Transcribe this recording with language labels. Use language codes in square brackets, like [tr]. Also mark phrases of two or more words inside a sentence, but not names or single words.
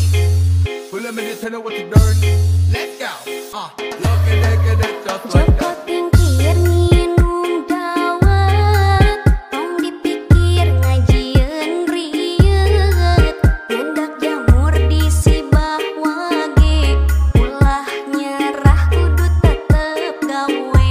[en] Well, let me just tell you what to learn. Let's go. Look at it, just like Joko that. [su] tingkir nginum dawet, tong dipikir ngajieun rieut, nyendak jamur di sibah wage, ulah nyerah kudu tetep gawe.